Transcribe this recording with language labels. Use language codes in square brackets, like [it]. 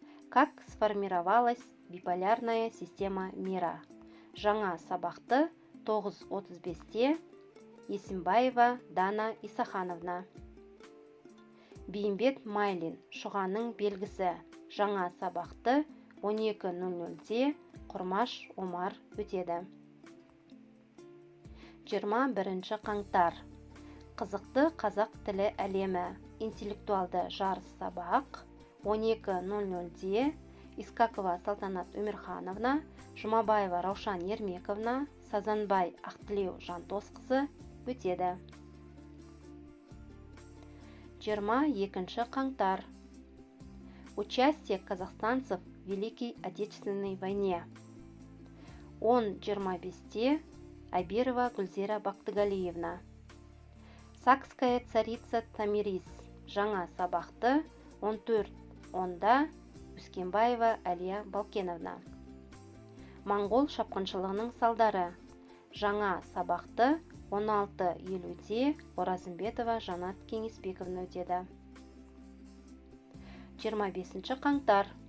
[ru] Как сформировалась биполярная система мира. [kk] Жаңа сабақты 9:35-те Есімбаева Дана Исахановна. Бейімбет Майлин. Шұғаның белгісі. Жаңа сабақты 12:00-де Құрмаш Омар өтеді. 21 қаңтар. Қызықты қазақ тілі әлемі. Интеллектуалды жарыс сабақ 12:00-де Искакова Салтанат Өмірхановна, Жұмабаева Раушан Ермековна, Сазанбай Ақтілеу Жантосқызы өтеді. 22 қаңтар. [ru] Участие казахстанцев в Великой Отечественной войне. [kk] 10:25-те Абирова Гүлзира Бақтыгалиевна. [ru] Сакская царица Тамирис. [kk] Жаңа сабақты 14:10-да Үскенбаева Әлия Балкеновна. Моңғол шапқыншылығының салдары. Жаңа сабақты 16:50-де Оразымбетова Жанат Кеңесбековна өтеді. 25 қаңтар.